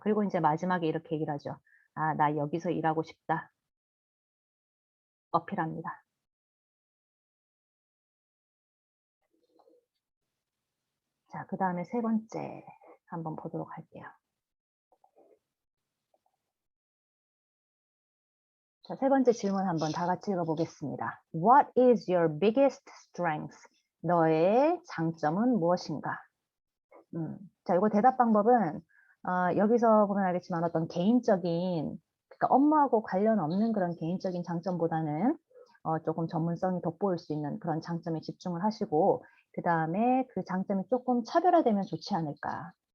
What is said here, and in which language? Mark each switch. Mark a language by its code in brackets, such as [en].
[ko] 그리고 이제 마지막에 이렇게 얘기를 하죠. 나 여기서 일하고 싶다. 어필합니다. 자, 그 다음에 세 번째 한번 보도록 할게요. 자, 세 번째 질문 한번 다 같이 읽어보겠습니다. [en] What is your biggest strength? [ko] 너의 장점은 무엇인가? 자, 이거 대답 방법은 여기서 보면 알겠지만 어떤 개인적인, 그러니까 업무하고 관련 없는 그런 개인적인 장점보다는 조금 전문성이 돋보일 수 있는 그런 장점에 집중을 하시고 그 다음에 그 장점이 조금 차별화되면 좋지 않을까.